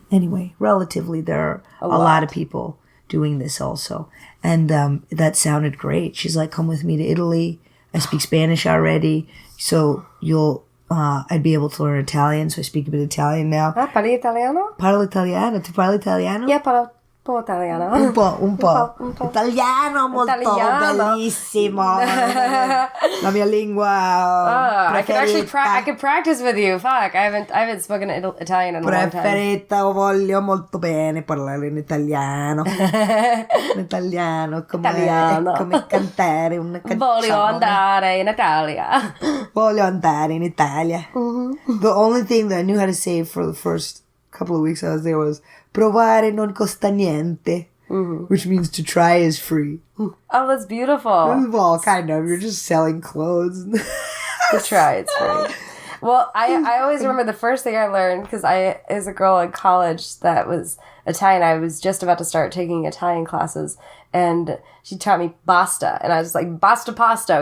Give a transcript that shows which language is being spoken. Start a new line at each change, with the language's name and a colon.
English: Anyway, relatively, there are a lot of people doing this also. And that sounded great. She's like, come with me to Italy. I speak Spanish already. So I'd be able to learn Italian. So I speak a bit of Italian now.
Italian: Parli italiano? Parlo italiano. Tu parli italiano? Yeah, parlo un po' italiano. Un po'. Italiano molto bellissimo. La mia lingua
English: I could practice with you. Fuck, I haven't spoken Italian in a long time.
Italian: Preferita, voglio molto bene parlare in italiano. In italiano, come cantare una canzone. Voglio andare in Italia. Voglio andare in Italia.
English: The only thing that I knew how to say for the first couple of weeks I was there was provare non costa niente, which means to try is free. Oh, that's beautiful. Well, kind of. You're just selling clothes. To try, it's free. Well, I always remember the first thing I learned, because as a girl in college that was Italian, I was just about to start taking Italian classes, and she taught me basta, and I was like, basta pasta.